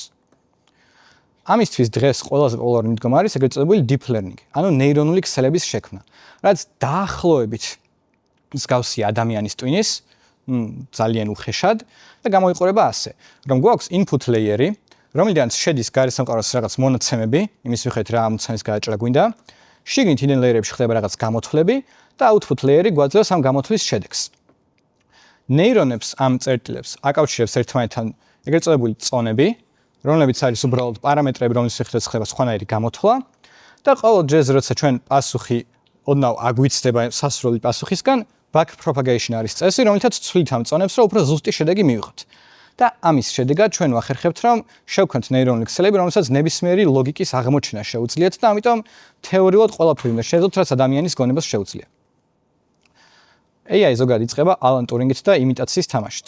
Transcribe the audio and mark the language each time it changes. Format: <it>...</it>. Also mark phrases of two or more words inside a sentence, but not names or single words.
<ka>ამისთვის დღეს ყველაზე პოპულარული მიდგომა არის ეგრეთ წოდებული</ka> <en>deep learning,</en> <ka>ანუ ნეირონული ქსელების შექმნა, რაც დაახლოებით მსგავსია ადამიანის ტვინის, ძალიან უხეშად და გამოიყურება ასე, რომ გვაქვს</ka> <en>input layer-</en> <ka>ი, რომლიდანაც შედის გარესამყაროს რაღაც მონაცემები, იმის მიხედვით რა ამოცანის გადაჭრა გვინდა, შიგნით</ka> <en>hidden layer-</en> <ka>ებში ხდება რაღაც გამოთვლები და</ka> <en>output layer-</en> <ka>ი გვაძლევს ამ გამოთვლის შედეგს. ნეირონებს ამ წერტილებს აკავშირებს ერთმანეთთან ეგრეთ წოდებული წონები, რომლებიც არის უბრალოდ პარამეტრები, რომლის მიხედვით ხდება სხვანაირი გამოთვლა და ყოველ ჯერზე, როცა ჩვენ პასუხი ოდნავ აგვიცდება სასრული პასუხისგან,</ka> <en>back propagation</en> <ka>არის წესი, რომლითაც ცვლით ამ წონებს, რომ უფრო ზუსტი შედეგი მივიღოთ. და ამის შედეგად ჩვენ ვახერხებთ, რომ შევქმნათ ნეირონული ქსელები, რომელსაც ნებისმიერი ლოგიკის აღმოჩენა შეუძლიათ და ამიტომ თეორიულად ყველაფერი უნდა შეეძლოთ, რაც ადამიანის გონებას შეუძლია. AI ზოგადად იწყება ალან ტურინგით და იმიტაციის თამაშით.</ka>